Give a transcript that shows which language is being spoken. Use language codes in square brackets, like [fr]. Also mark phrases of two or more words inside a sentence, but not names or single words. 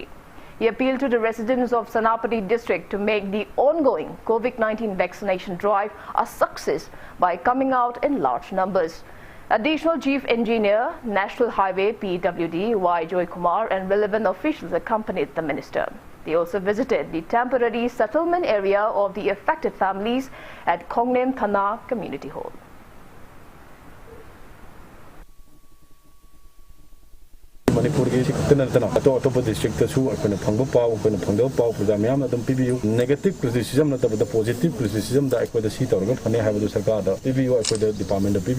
[en] He appealed to the residents of Senapati district to make the ongoing COVID-19 vaccination drive a success by coming out in large numbers. Additional Chief Engineer, National Highway PWD Y. Rajkumari and relevant officials accompanied the minister. They also visited the temporary settlement area of the affected families at Khongnem Thana Community Hall. Manipur ki district negative criticism positive criticism department